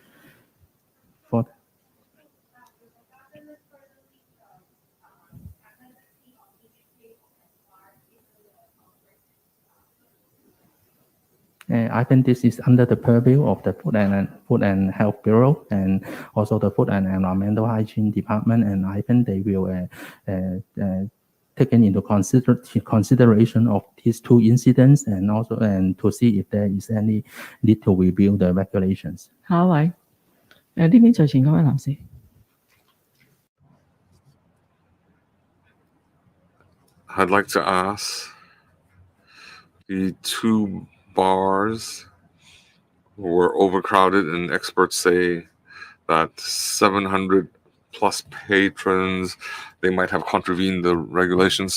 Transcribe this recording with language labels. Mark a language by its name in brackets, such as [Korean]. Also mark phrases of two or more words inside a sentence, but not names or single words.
[English] I think this is under the purview of the Food and Health Bureau and also the Food and Environmental Hygiene Department, and I think they will take into consideration of these 2 incidents and also to see if there is any need to review the regulations. [Cantonese] 下一位，呢邊在前嗰位男士。 [English] I'd like to ask the 2 bars were overcrowded, and experts say that 700 plus patrons, they might have contravened the regulations.